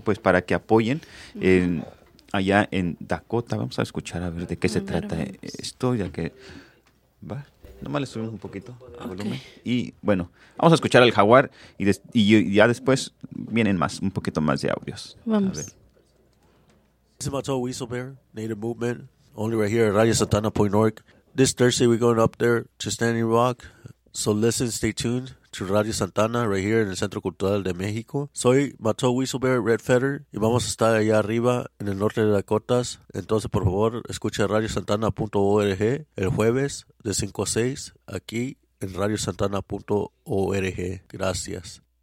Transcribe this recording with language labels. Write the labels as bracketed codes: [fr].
[es] Pues para que apoyen allá en Dakota. Vamos a escuchar a ver de qué se trata esto, ya que... ¿va? Nomás le subimos un poquito a volumen. Y bueno, vamos a escuchar al Jaguar y ya después vienen más, un poquito más de audios. Vamos. [en] This is my tall weasel bear, Native Movement, only right here at Radio Santana Point Org. This Thursday we're going up there to Standing Rock. So listen, stay tuned to Radio Santana right here in the Centro Cultural de México. [es] Soy Mató Whistlebear Red Feather y vamos a estar allá arriba en el norte de Dakotas. Entonces, por favor, escuche radiosantana.org el jueves de 5 a 6 aquí en radiosantana.org. Gracias.